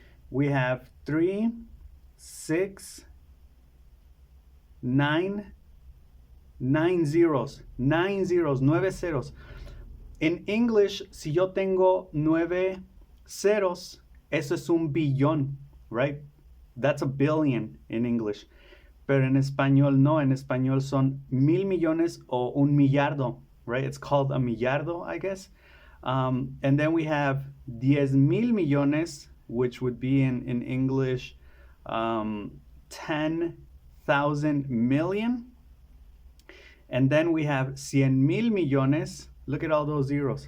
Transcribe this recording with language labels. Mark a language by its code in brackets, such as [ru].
[en] We have 3, 6, 9 zeros, [es] 9 ceros. En English, si yo tengo 9 ceros, eso es un billón, right? [en] That's a billion in English. [es] Pero en español no, en español son 1,000 millones o un millardo, right? [en] It's called a millardo, I guess. And then we have 10,000 millones, which would be in English 10,000 million. And then we have 100,000 millones. Look at all those zeros.